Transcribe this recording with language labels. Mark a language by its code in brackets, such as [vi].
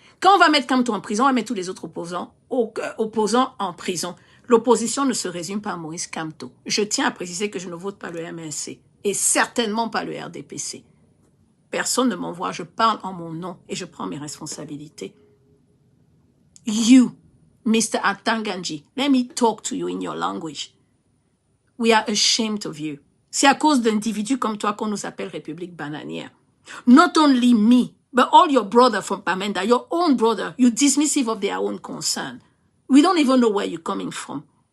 [fr] Quand on va mettre Kamto en prison, on va mettre tous les autres opposants en prison. L'opposition ne se résume pas à Maurice Kamto. Je tiens à préciser que je ne vote pas le MNC et certainement pas le RDPC. Personne ne m'envoie, je parle en mon nom et je prends mes responsabilités. [en] You, Mr. Attanganji, let me talk to you in your language. We are ashamed of you. [fr] C'est à cause d'individus comme toi qu'on nous appelle République bananière. [en] Not only me, but all your brother from Bamenda, your own brother, you're dismissive of their own concern. We don't even know where you're coming from.